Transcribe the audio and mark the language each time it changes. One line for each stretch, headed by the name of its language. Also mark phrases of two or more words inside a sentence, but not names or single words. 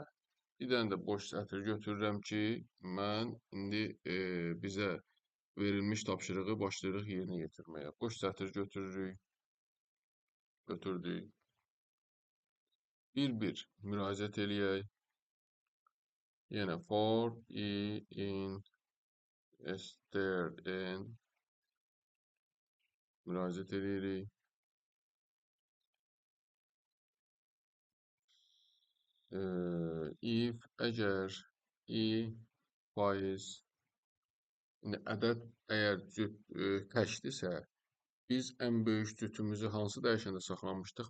Azerbaijani: Bir dənə də boş sətr götürürəm ki, mən indi bizə verilmiş tapşırığı başlayırıq yerinə yetirməyə. Boş sətr götürürük. Götürdük. Bir-bir müraciət eləyək. Yenə
English: for i in str n
Azerbaijani: müraciət edirik. If əgər i faiz ədəd əgər təkdirsə, biz ən böyük cütümüzü hansı dəyişəndə saxlamışdıq?